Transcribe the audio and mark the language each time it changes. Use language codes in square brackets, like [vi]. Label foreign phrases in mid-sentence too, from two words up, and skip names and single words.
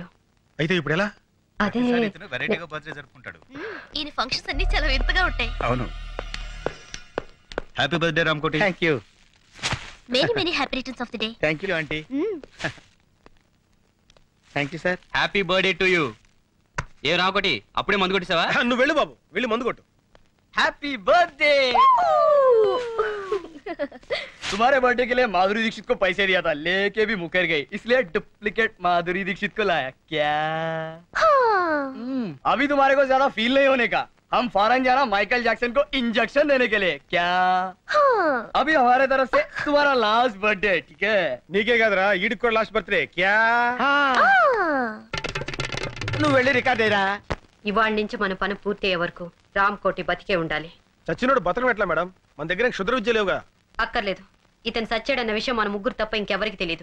[te] అయితే ఇప్పుడు ఎలా? అదే వెరైటీగా బర్త్డే జరుపుకుంటాడు. ఈ ఫంక్షన్స్ అన్ని చాలా వింతగా ఉంటాయి. అవును. [en] Happy birthday రామకోటి. Thank you. Many many happy returns of the day. Thank you aunty. Thank you sir. Happy birthday to you. [te] ఏ రామకోటి, అప్పుడే మందు కొట్టేసావా? నువ్వు వెళ్ళు బాబు, వెళ్ళి మందు కొట్టు. [en] Happy birthday. [hi] तुम्हारे बर्थडे के लिए माधुरी दीक्षित को पैसे दिया था, लेके भी मुकर गई, इसलिए डुप्लीकेट माधुरी दीक्षित को लाया। क्या अभी तुम्हारे को ज्यादा फील नहीं होने का, हम फॉरेन जाना माइकल जैक्सन को इंजेक्शन देने के लिए। क्या अभी हमारे तरफ से तुम्हारा [en] last birthday, [hi] ठीक है? [te] నీకే కదరా ఈడికి కూడా [en] last birthday. [te] క్యా నువ్వు వెళ్ళి రికార్డ్ అయ్యరా. ఇవాళ నుంచి మన పని పూర్తయ్యే వరకు రామ్కోటి బతికే ఉండాలి. చచ్చినోడు బతకం ఎట్లా మేడం? మన దగ్గర క్షుద్ర విద్య లేవుగా. అక్కర్లేదు. ఇతను సచ్చాడన్న విషయం మన ముగ్గురు తప్ప ఇంకెవరికి తెలియదు.